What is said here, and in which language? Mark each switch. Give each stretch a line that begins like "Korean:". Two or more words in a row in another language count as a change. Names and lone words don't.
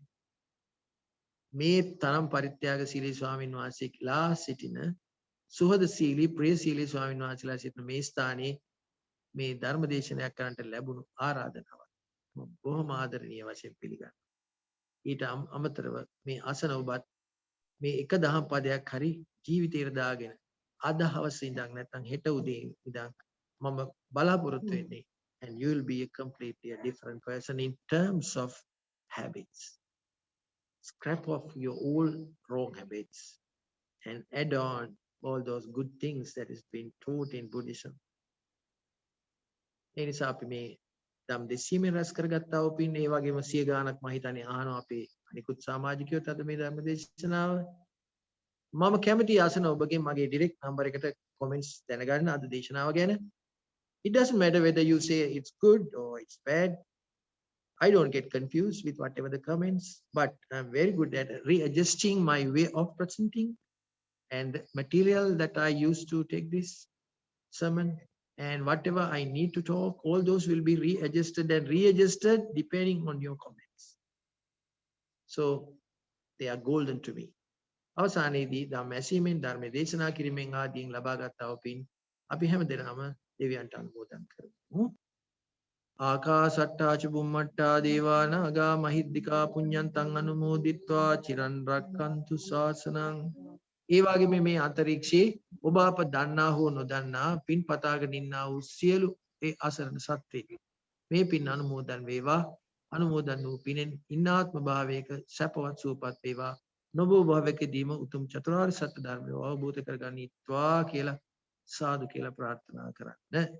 Sinhala: මේ තරම් පරිත්‍යාගශීලී ස්වාමීන් වහන්සේලා සිටින සුහදශීලී ප්‍රියශීලී ස්වාමීන් වහන්සේලා සිටින මේ ස්ථානයේ මේ ධර්ම දේශනයක් කරන්නට ලැබුණු ආරාධනාව මම බොහොම ආදරණීය වශයෙන් පිළිගන්නවා. ඊට අමතරව මේ අසන ඔබත් මේ එක දහම් පදයක් හරි ජීවිතේට දාගෙන අද හවස ඉඳන් නැත්නම් හෙට උදේ ඉඳන් මම බලාපොරොත්තු වෙන්නේ
English: and you will be a completely a different person in terms of habits. Scrap off your old wrong habits and add on all those good things that is being taught in Buddhism.
Sinhala: ඒ නිසා අපි මේ ධම් දෙසීමෙන් රැස් කරගත්තා වූ පින් ඒ වගේම සිය ගාණක් මම හිතන්නේ අහනවා අපේ අනිකුත් සමාජිකයෝත් අද මේ ධර්ම දේශනාව මම කැමති ආසන ඔබගෙන් මගේ
English: direct number
Sinhala: එකට කමෙන්ට්ස් දැනගන්න අද දේශනාව ගැන.
English: It doesn't matter whether you say it's good or it's bad. I don't get confused with whatever the comments, but I'm very good at readjusting my way of presenting and the material that I use to take this sermon, and whatever I need to talk, all those will be readjusted depending on your comments. So they are golden to me.
Sinhala: අවසානයේදී ධම්ම ඇසීමෙන් ධර්ම දේශනා කිරීමෙන් ආදීන් ලබාගත් අවපින් අපි හැමදෙනාම දෙවියන්ට අනුමෝදන් කරමු.
Pali: ආකාසට්ටා ච බුම්මට්ටා දේවා නාග මහිද්దికා පුඤ්ඤන්තං අනුමෝදිත්වා චිරන් රක්칸තු ශාසනං.
Sinhala: ඒ වගේම මේ අතරීක්ෂයේ ඔබ අප දන්නා හෝ නොදන්නා පින් පතාගෙන ඉන්නා වූ සියලු ඒ අසරණ සත්ත්වයන් මේ පින් අනුමෝදන් වේවා. අනුමෝදන් වූ පිනෙන් ඉන්නාත්ම භාවයක සැපවත් සූපත් වේවා. නොබෝ භවකදීම උතුම් චතුරාර්ය සත්‍ය ධර්මය අවබෝධ කරගනිත්වා කියලා සාදු කියලා ප්‍රාර්ථනා කරන්න.